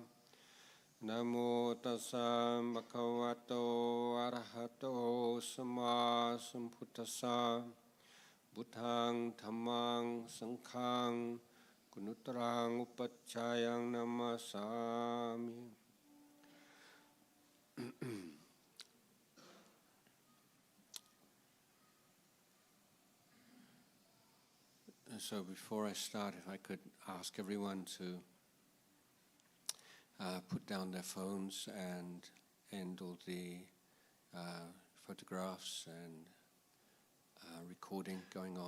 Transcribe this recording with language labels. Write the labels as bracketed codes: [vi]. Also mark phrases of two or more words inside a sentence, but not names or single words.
[pi] Namo tassā bhagavato arahato samma sambuddhassa. Buddhaṃ dhammāṃ saṅghāṃ Gunutarang upacchayang namasami. [en] So before I start, if I could ask everyone to put down their phones and end all the photographs and recording going on.